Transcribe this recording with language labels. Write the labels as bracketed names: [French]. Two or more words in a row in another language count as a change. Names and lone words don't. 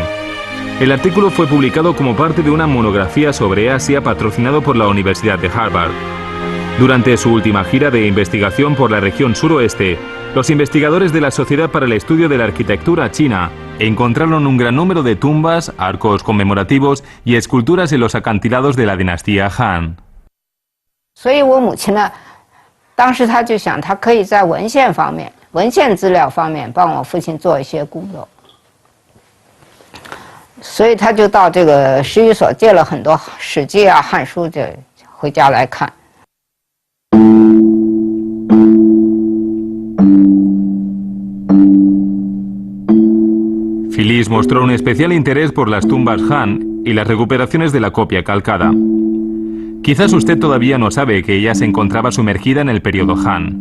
[Spanish] El artículo fue publicado como parte de una monografía sobre Asia patrocinado por la Universidad de Harvard. Durante su última gira de investigación por la región suroeste, los investigadores de la Sociedad para el Estudio de la Arquitectura China encontraron un gran número de tumbas, arcos conmemorativos y esculturas en los acantilados de la dinastía Han. [Chinese] 所以我母亲呢，当时她就想，她可以在文献资料方面帮我父亲做一些工作，所以他就到这个史语所借了很多史记啊、汉书，就回家来看。 [Spanish] Phyllis mostró un especial interés por las tumbas Han y las recuperaciones de la copia calcada. Quizás usted todavía no sabe que ella se encontraba sumergida en el periodo Han.